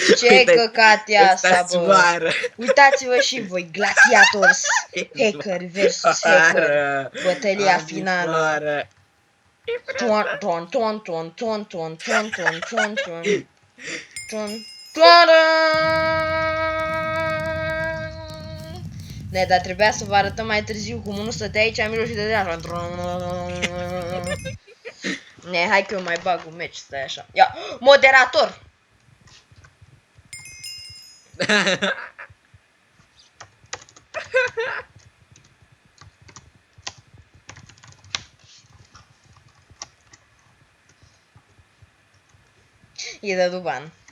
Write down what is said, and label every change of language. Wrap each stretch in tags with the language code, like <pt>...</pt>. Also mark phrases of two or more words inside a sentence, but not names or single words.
<ro>Ce căcat e asta, bă? Zboară. Uitați-vă și voi, Gladiators,</ro> <en>hacker versus hacker,</en> <ro>bătălia finală. Zboară. Ton, ton, ton, ton, ton, ton, ton, ton, ton, ton, ton, ton. Ne, dar trebuia să vă arătăm mai târziu cum unul stătea aici în mijloc și dădea așa. Ne, hai că eu mai bag un match, stai așa. Ia, moderator! E de duban.</ro>